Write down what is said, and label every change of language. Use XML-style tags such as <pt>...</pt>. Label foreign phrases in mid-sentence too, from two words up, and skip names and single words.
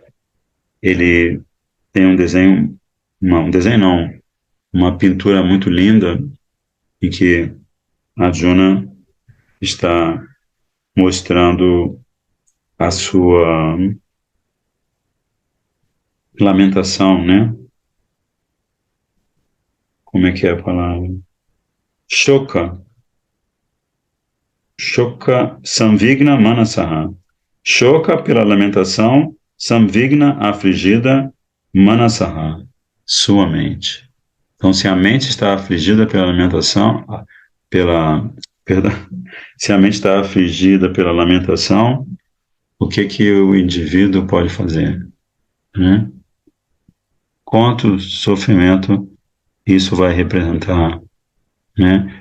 <pt>Ele tem um desenho, uma pintura muito linda em que Arjuna está mostrando a sua lamentação, né? Como é que é a palavra? Shoka.</pt> <sa>Shoka samvigna manasaha.</sa> <pt>Shoka pela lamentação, samvigna afligida, manasaha, sua mente. Então, se a mente está afligida pela lamentação, perdão, se a mente está afligida pela lamentação, o que o indivíduo pode fazer, né? Quanto sofrimento isso vai representar, né?</pt>